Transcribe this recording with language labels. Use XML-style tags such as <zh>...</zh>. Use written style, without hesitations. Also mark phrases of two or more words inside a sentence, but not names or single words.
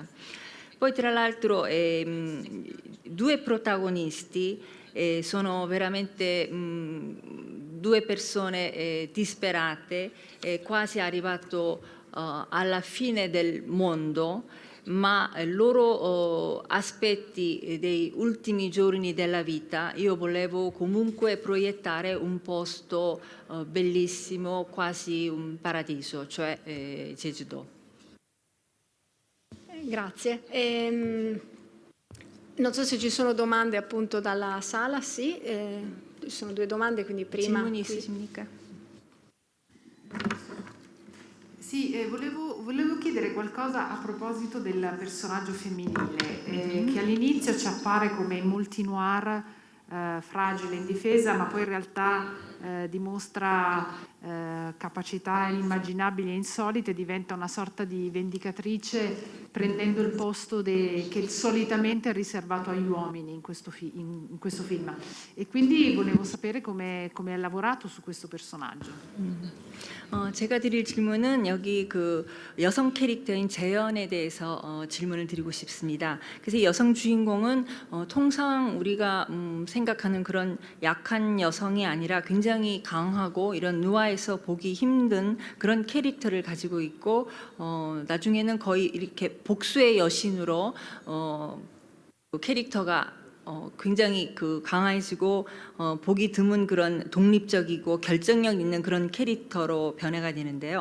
<it>Poi tra l'altro due protagonisti sono veramente due persone disperate, quasi arrivato alla fine del mondo, ma loro aspetti dei ultimi giorni della vita io volevo comunque proiettare un posto bellissimo, quasi un paradiso, cioè Jeju-do. Grazie. Non so se ci sono domande appunto dalla sala, sì. Ci sono 2 domande, quindi prima...</it> <ko>질문이 있으십니까?</ko> <it>Sì, volevo chiedere qualcosa a proposito del personaggio femminile, che all'inizio ci appare come in molti noir fragile, indifesa, ma poi in realtà dimostra capacità inimmaginabili e insolite, diventa una sorta di vendicatrice prendendo il posto che solitamente è riservato agli uomini in questo film. E quindi volevo sapere come ha lavorato su questo personaggio.</it> <ko>제가 드릴 질문은 여기 그 여성 캐릭터인 재현에 대해서 질문을 드리고 싶습니다. 그래서 여성 주인공은 통상 우리가 생각하는 그런 약한 여성이 아니라 굉장히 강하고 이런 누아에서 보기 힘든 그런 캐릭터를 가지고 있고 나중에는 거의 이렇게 복수의 여신으로 그 캐릭터가 굉장히 그 강해지고 보기 드문 그런 독립적이고 결정력 있는 그런 캐릭터로 변해가 되는데요.</ko>